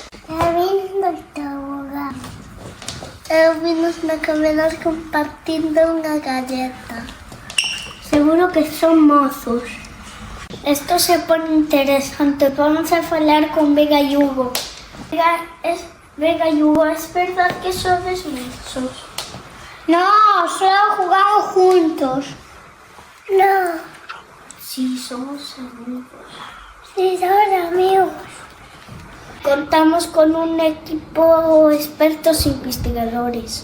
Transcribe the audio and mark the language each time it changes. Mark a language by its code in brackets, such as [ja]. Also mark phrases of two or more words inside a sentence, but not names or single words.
[gl] Está vindo o tobogán. Eu vimos na caminar compartindo unha galleta. Seguro que son mozos. [es] Esto se pone interesante. [gl] Vamos a falar [es] con Vega e Hugo. Vega e Hugo, ¿es verdad que sois mozos? No, solo jugamos juntos. No. Sí, somos amigos. Sí, somos amigos. Contamos con un equipo de expertos investigadores.